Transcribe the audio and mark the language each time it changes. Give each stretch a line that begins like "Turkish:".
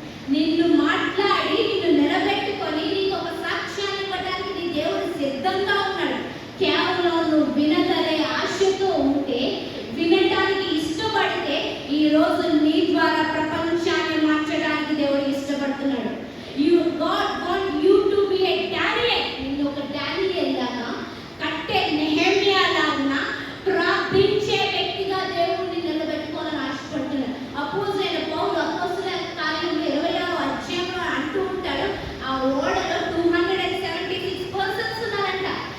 Telugu: నిన్ను మాట్లాడి నిన్ను నిలబెట్టుకొని నీకు ఒక సాక్ష్యాన్ని ఇవ్వడానికి నీ దేవుడు సిద్ధంగా ఉన్నాడు. కేవలం నువ్వు వినగలే ఆశతో ఉంటే, వినటానికి ఇష్టపడితే ఈరోజు నీ ద్వారా ప్రపంచాన్ని మార్చడానికి దేవుడు ఇష్టపడుతున్నాడు.
English: God want you to be a Daniel.
Telugu: నిన్ను ఒక డానియేల్ లాగా, కట్టే నెహెమ్యా లాగా ప్రార్థించే వ్యక్తిగా దేవుడిని నిలబెట్టుకోవాలని ఆశపడుతున్నాడు. అపోస్తలుడైన పౌలు అపోస్తలుల కార్యములు 26వ అధ్యాయంలో అంటూ ఉంటాడు, ఆ ఓడలో 276 persons ఉన్నారంట.